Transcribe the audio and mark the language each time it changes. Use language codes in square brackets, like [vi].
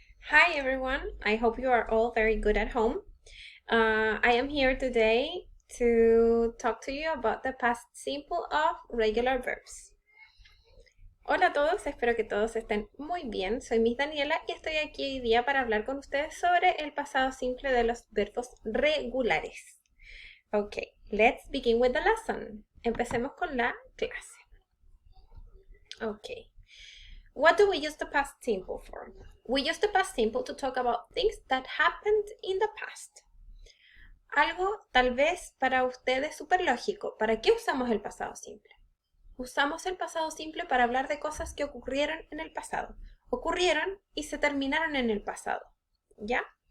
[en] Hi everyone, I hope you are all very good at home. I am here today to talk to you about the past simple of regular verbs. [es] Hola a todos, espero que todos estén muy bien. Soy Miss Daniela y estoy aquí hoy día para hablar con ustedes sobre el pasado simple de los verbos regulares. [en] Ok, let's begin with the lesson. [es] Empecemos con la clase. [en] Ok. What do we use the past simple for? We use the past simple to talk about things that happened in the past. [es] Algo tal vez para ustedes súper lógico. ¿Para qué usamos el pasado simple? Usamos el pasado simple para hablar de cosas que ocurrieron en el pasado. Ocurrieron y se terminaron en el pasado. ¿Ya?